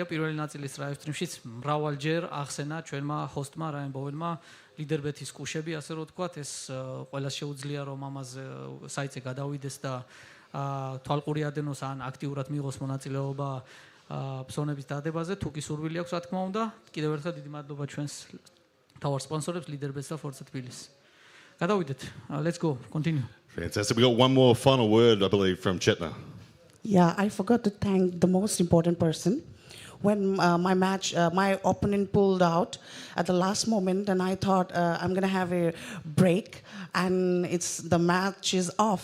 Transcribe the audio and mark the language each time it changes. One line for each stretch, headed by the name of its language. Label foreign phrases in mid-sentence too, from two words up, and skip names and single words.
Georgian: პირველი ნაწილის
English: live stream-
Georgian: შიც მრავალჯერ ახსენა ჩვენმა ჰოსტმა რაიან ბოვენმა LeaderBet-ის კუშები, ასე რომ ვთქვათ, ეს ყველას შეუძლია რომ ამაზე საიტზე გადავიდეს და თვალყური ადენოს ან აქტიურად მიიღოს მონაწილეობა ფსონების დადებაზე, თუ კი სურვილი აქვს, რა თქმა უნდა. კიდევ ერთხელ დიდი მადლობა ჩვენს თავარ სპონსორებს LeaderBets და Forza Tbilisi. გადავიდეთ.
English: Let's go. Continue. Fantastic. We got one more final word, I believe, from Chetna. Yeah, I forgot to thank the most important person. When my opponent pulled out at the last moment, and I thought I'm gonna have a break, and the match is off.